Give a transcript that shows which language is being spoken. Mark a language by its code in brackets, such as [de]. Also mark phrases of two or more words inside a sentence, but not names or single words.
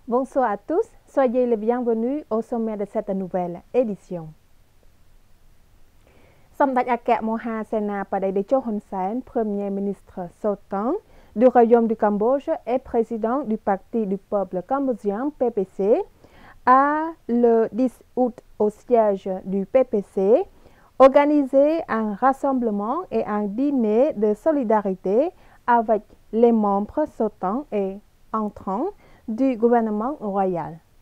[fr] Bonsoir à tous, soyez les bienvenus au sommet de cette nouvelle édition. សម្ដេចអគ្គមហាសេនាបតីតេជោ Hun Sen, Premier ministre sortant du Royaume du Cambodge et président du Parti du peuple cambodgien PPC, a le 10 août au siège du PPC organisé un rassemblement et un dîner de solidarité avec les membres sortants et entrants du gouvernement royal.